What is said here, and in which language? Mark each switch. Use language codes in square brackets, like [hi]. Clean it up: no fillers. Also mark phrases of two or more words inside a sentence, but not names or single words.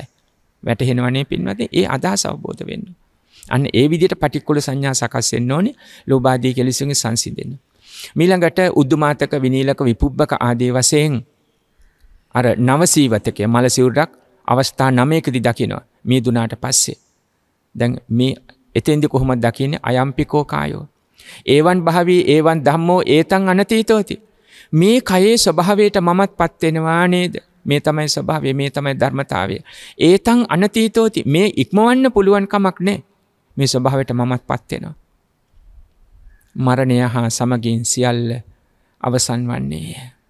[si] වැටහෙනවනේ පින්වත්නි ඒ අදහස අවබෝධ වෙන්න. අන්න ඒ විදිහට පටික්කුල සංඥා සකස් වෙන්න ඕනේ ලෝභාදී කෙලෙසුන්ගේ සංසිඳෙන්න. ඊළඟට [pi] උද්දුමාතක විනීලක විපුබ්බක [si] ආදී වශයෙන් අර නවසීවතකය මල සිවුරක් අවස්ථා 9කදී දකිනවා. මේ දුනාට පස්සේ දැන් මේ එතෙන්දි කොහොමද දකින්නේ [pi] අයම්පිකෝ කායෝ ඒවන් භාවී ඒවන් ධම්මෝ ඒතං අනතීතෝති. [si] මේ කයේ ස්වභාවයට මමත්පත් වෙනවා නේද? මේ තමයි ස්වභාවය මේ තමයි ධර්මතාවය. [pi] ඒතං අනතීතෝති [si] මේ ඉක්මවන්න පුළුවන් කමක් නැහැ. මේ ස්වභාවයට මමත්පත් වෙනවා. මරණය හා සමගින් සියල්ල අවසන් වන්නේ.